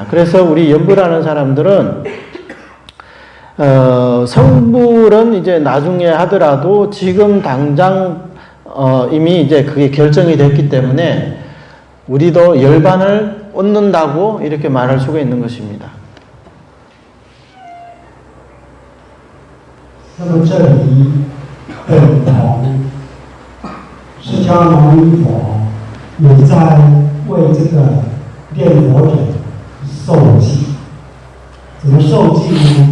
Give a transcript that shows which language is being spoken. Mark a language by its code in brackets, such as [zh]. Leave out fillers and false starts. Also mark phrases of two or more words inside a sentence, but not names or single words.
[ko] 그래서 우리 연불하는 사람들은 성불은 이제 나중에 하더라도 지금 당장 이미 이제 그게 결정이 됐기 때문에 우리도 열반을 얻는다고 이렇게 말할 수가 있는 것입니다. [zh] 那么这里等同释迦牟尼佛也在为这个念佛人受记。怎么受记呢？